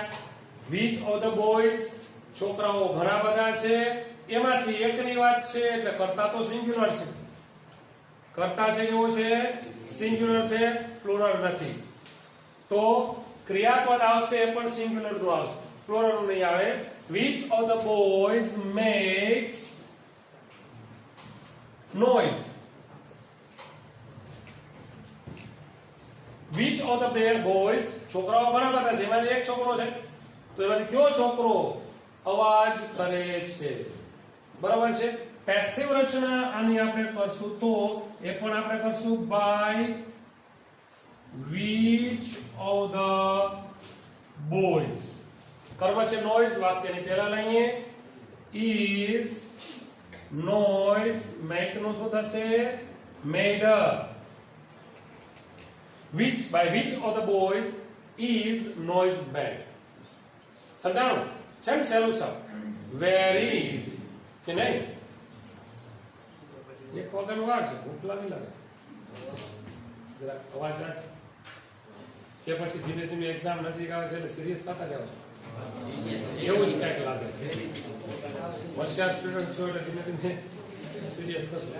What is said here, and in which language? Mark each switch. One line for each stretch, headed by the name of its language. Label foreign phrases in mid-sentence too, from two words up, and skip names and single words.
English: which of the boys,
Gujarati: છોકરાઓ ઘણા બધા છે, એમાંથી એકની વાત છે, એટલે કરતા તો સિંગ્યુલર છે. કરતા છે કેવો છે? સિંગ્યુલર છે, પ્લુરલ નથી. તો ક્રિયાપદ આવશે એ પણ સિંગ્યુલર નું આવશે, પ્લુરલ નું નહીં આવે.
English: which of the boys makes noise? which of the boys,
Gujarati: છોકરાઓ ઘણા બધા છે, એમાંથી એક છોકરો છે, તો એમાંથી કયો છોકરો અવાજ કરે છે? બરાબર છે? પેસિવ રચના આની આપણે કરશું, તો એ પણ આપણે કરશું
English: by which of the boys.
Gujarati: કર્મ છે નોઇઝ, વાક્યની પહેલા લઈએ.
English: is noise, make
Gujarati: નું શું થશે?
English: made. which, by which of the boys is noise made?
Gujarati: સમજાણું છે ને? સહેલું છે,
English: very easy
Gujarati: કે નહીં? એક વગરનું વાર છે, ભૂખ લાગે છે, જરાક અવાજ રાખશે કે પછી ધીમે ધીમે એક્ઝામ નજીક આવે છે એટલે સિરિયસ થતા જાવ છો, એવું જ કંઈક લાગે છે. હોશિયાર સ્ટુડન્ટ છો એટલે ધીમે ધીમે સિરિયસ થશે.